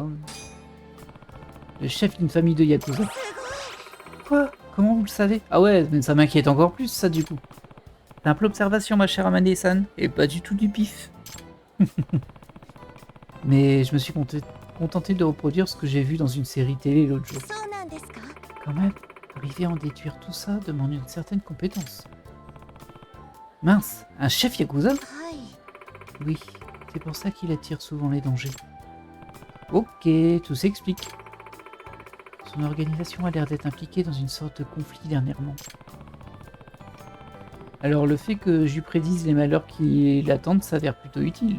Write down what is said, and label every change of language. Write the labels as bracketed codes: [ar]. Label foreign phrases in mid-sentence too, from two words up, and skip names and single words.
[fr] Le chef d'une famille de yakuza. Quoi? Comment vous le savez? Ah ouais, mais ça m'inquiète encore plus ça du coup. Simple observation ma chère Amane-san, et pas du tout du pif. Mais je me suis contenté de reproduire ce que j'ai vu dans une série télé l'autre jour. [ja] そうなんですか？ [fr] Quand même, arriver à en déduire tout ça demande une certaine compétence. Mince, un chef yakuza? [ja] はい。 [fr] Oui, c'est pour ça qu'il attire souvent les dangers. Ok, tout s'explique. Son organisation a l'air d'être impliquée dans une sorte de conflit dernièrement. Alors le fait que je lui prédise les malheurs qui l'attendent s'avère plutôt utile.